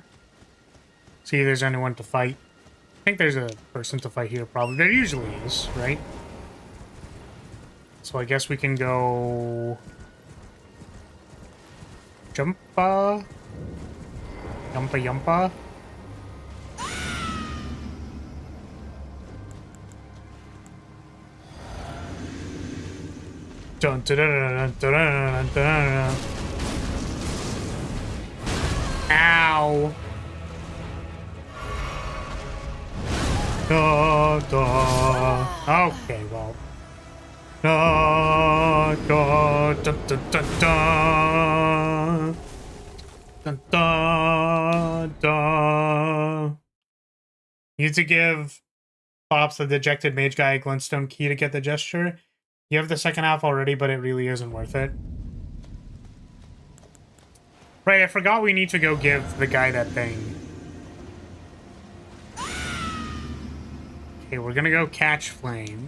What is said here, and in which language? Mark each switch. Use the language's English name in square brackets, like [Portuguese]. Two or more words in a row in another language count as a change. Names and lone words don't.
[English] See if there's anyone to fight. I think there's a person to fight here, probably. There usually is, right? So I guess we can go... Jumpa? Yumpa yumpa? Dun, dun, dun, dun, dun, dun, dun. Ow! Da, da. Okay, well. Da, da, da, da, da, da. Da, da, da. You need to give Pops the dejected mage guy a glintstone key to get the gesture. You have the second half already, but it really isn't worth it. Right, I forgot we need to go give the guy that thing. Okay, we're gonna go catch flame.